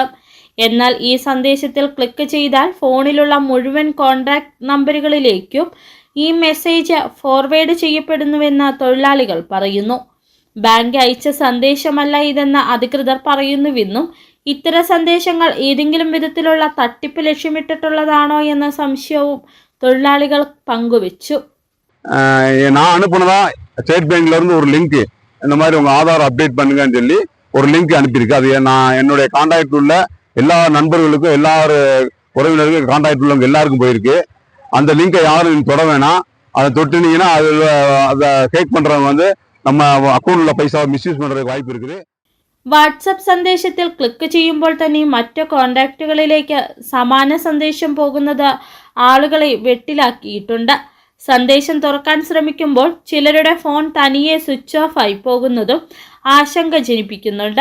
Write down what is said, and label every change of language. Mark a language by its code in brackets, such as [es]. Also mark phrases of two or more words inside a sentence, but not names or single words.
[ml] എന്നാൽ ഈ സന്ദേശത്തിൽ ക്ലിക്ക് ചെയ്താൽ ഫോണിലുള്ള മുഴുവൻ കോൺടാക്ട് നമ്പറുകളിലേക്കും ഈ മെസ്സേജ് ഫോർവേഡ് ചെയ്യപ്പെടുന്നുവെന്ന് തൊഴിലാളികൾ പറയുന്നു. ബാങ്ക് അയച്ച സന്ദേശമല്ല ഇതെന്ന് അധികൃതർ പറയുന്നുവെന്നും ഇത്തരം സന്ദേശങ്ങൾ ഏതെങ്കിലും വിധത്തിലുള്ള തട്ടിപ്പ് ലക്ഷ്യമിട്ടിട്ടുള്ളതാണോ എന്ന സംശയവും തൊഴിലാളികൾ പങ്കുവച്ചു. [ta] நான் அனுப்புனதா ஸ்டேட் பேங்க்ல இருந்து ஒரு லிங்க் இந்த மாதிரி உங்க ஆதார் அப்டேட் பண்ணுங்கன்னு சொல்லி ஒரு லிங்க் அனுப்பியிருக்கு. அது நான் என்னுடைய கான்டாக்ட் உள்ள எல்லா நண்பர்களுக்கும் எல்லா உறவினர்களுக்கும் கான்டாக்ட் உள்ளவங்க எல்லாருக்கும் போயிருக்கு. அந்த லிங்கை யாரும் தொட வேணாம். அதை தொட்டுனீங்கன்னா அதை ஹேக் பண்றவங்க வந்து நம்ம அக்கௌண்ட் உள்ள பைசாவை மிஸ்யூஸ் பண்றதுக்கு வாய்ப்பு இருக்குது. [ml] വാട്സപ്പ് സന്ദേശത്തിൽ ക്ലിക്ക് ചെയ്യുമ്പോൾ തന്നെ മറ്റു കോൺടാക്റ്റുകളിലേക്ക് സമാന സന്ദേശം പോകുന്നത് ആളുകളെ വെട്ടിലാക്കിയിട്ടുണ്ട്. സന്ദേശം തുറക്കാൻ ശ്രമിക്കുമ്പോൾ ചിലരുടെ ഫോൺ തനിയെ സ്വിച്ച് ഓഫ് ആയി പോകുന്നതും ആശങ്ക ജനിപ്പിക്കുന്നുണ്ട്.